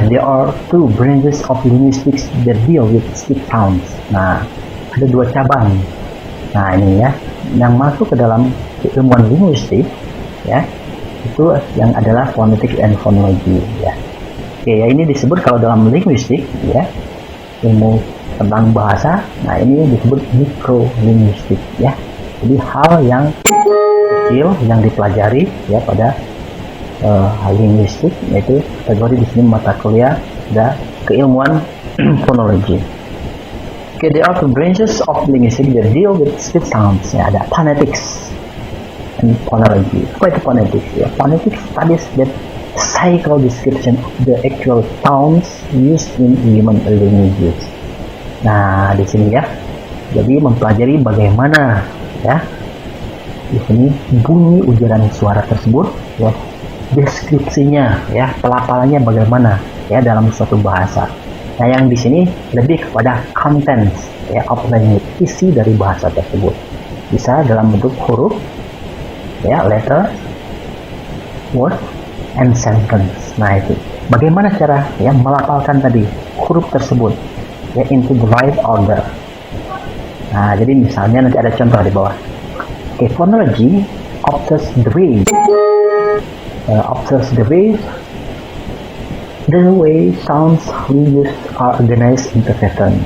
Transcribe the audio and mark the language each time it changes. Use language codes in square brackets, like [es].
[en] There are two branches of linguistics that deal with speech sounds. [id] Nah, ada dua cabang. Nah, ini ya yang masuk ke dalam ilmuwan linguistik ya. Itu yang adalah phonetics and phonology ya. Oke, ya ini disebut kalau dalam linguistik ya, ilmu tentang bahasa. Nah, ini disebut mikrolinguistik ya. Jadi hal yang kecil yang dipelajari ya pada linguistik, yaitu kategori di sini mata kuliah ada keilmuan phonology. [en] Oke, there are two branches of linguistics that deal with speech sounds. [id] Ya, ada phonetics and phonology. Apa itu [en] phonetics? Ya, phonetics studies that cycle description of the actual sounds used in human languages. [id] Nah, di sini ya, jadi mempelajari bagaimana ya di sini bunyi ujaran suara tersebut ya, deskripsinya ya, pelafalannya bagaimana ya dalam suatu bahasa. Nah, yang di sini lebih kepada contents ya, [en] of language, [id] isi dari bahasa tersebut. Bisa dalam bentuk huruf ya, [en] letter, word, and sentence. [id] Nah, itu bagaimana cara ya melafalkan tadi huruf tersebut ya [en] into the right order. [id] Nah, jadi misalnya nanti ada contoh di bawah. [en] Okay, phonology observes the way sounds we use are organized into pattern.